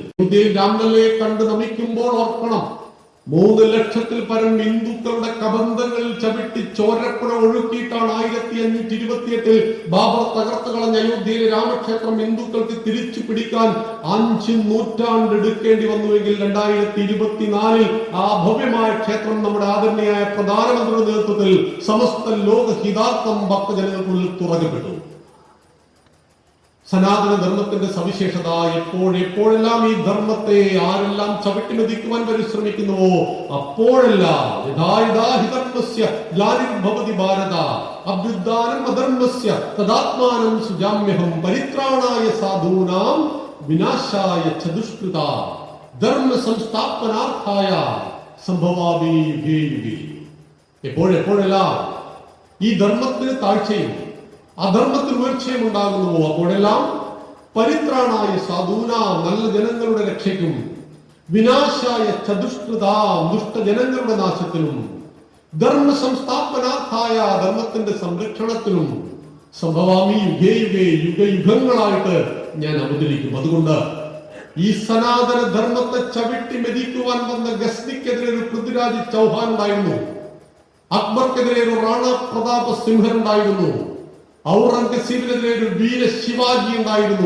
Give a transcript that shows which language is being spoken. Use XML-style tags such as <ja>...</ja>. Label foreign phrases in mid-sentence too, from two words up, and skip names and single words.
<ml>അയോധ്യയിൽ രാമലല്ലയെ കണ്ട് നമിക്കുമ്പോൾ ഓർക്കണം, 3 ലക്ഷത്തിൽ പരം ഹിന്ദുക്കളുടെ കബന്ധങ്ങളിൽ ചവിട്ടി ചോരപ്പുഴ ഒഴുക്കിയിട്ടാണ് 1528 ബാബർ തകർത്ത് കളഞ്ഞ അയോധ്യയിലെ രാമക്ഷേത്രം ഹിന്ദുക്കൾക്ക് തിരിച്ചു പിടിക്കാൻ 5 നൂറ്റാണ്ട് എടുക്കേണ്ടി വന്നുവെങ്കിൽ 2024 ആ ഭവ്യമായ ക്ഷേത്രം നമ്മുടെ ആദരണീയായ പ്രധാനമന്ത്രിയുടെ നേതൃത്വത്തിൽ സമസ്ത ലോക ഹിതാർത്ഥം ഭക്തജനങ്ങൾക്കുള്ളിൽ തുറക്കപ്പെട്ടു. സനാതന ധർമ്മത്തിന്റെ സവിശേഷത എപ്പോഴെല്ലാം ഈ ധർമ്മത്തെ ആരെല്ലാം ചവിട്ടിമെതിക്കുവാൻ പരിശ്രമിക്കുന്നുവോ അപ്പോഴെല്ലാം</ml> <sa>ഭാരത അഭ്യുദ്ധാനം അധർമ്മസ്യ തദാത്മാനം സുജാമ്യഹം പരിത്രാണായ സാധൂനാം വിനാശായ ചതുഷ്കൃത ധർമ്മ സംസ്ഥാപനാർത്ഥായ സംഭവാമി യുഗേ യുഗേ.</sa> <ml>എപ്പോഴെല്ലാം ഈ ധർമ്മത്തിന് താഴ്ചയും അധർമ്മത്തിൽ ഉയർച്ചയും ഉണ്ടാകുന്നുവോ അപ്പോഴെല്ലാം</ml> <sa>പരിത്രാണായ സാധൂന</sa> <ml>നല്ല ജനങ്ങളുടെ രക്ഷയ്ക്കും</ml> <sa>വിനാശായ ചതുഷ്കൃത</sa> <ml>ദുഷ്ടജനങ്ങളുടെ നാശത്തിനും</ml> <sa>ധർമ്മ സംസ്ഥാപനാർത്ഥായ</sa> <ml>ധർമ്മത്തിന്റെ സംരക്ഷണത്തിനും</ml> <sa>സംഭവാമി യുഗേ യുഗേ</sa> <ml>യുഗയുഗങ്ങളായിട്ട് ഞാൻ അവതരിക്കും. അതുകൊണ്ട് ഈ സനാതന ധർമ്മത്തെ ചവിട്ടി മെതിക്കുവാൻ വന്ന ഗസ്നിക്കെതിരെ ഒരു പൃഥ്വിരാജ് ചൗഹാൻ ഉണ്ടായിരുന്നു, അക്ബർക്കെതിരെ ഒരു റാണ പ്രതാപ സിംഹൻ ഉണ്ടായിരുന്നു, ഔറംഗസീബിനെതിരെ ഒരു വീര ശിവാജി ഉണ്ടായിരുന്നു.</ml>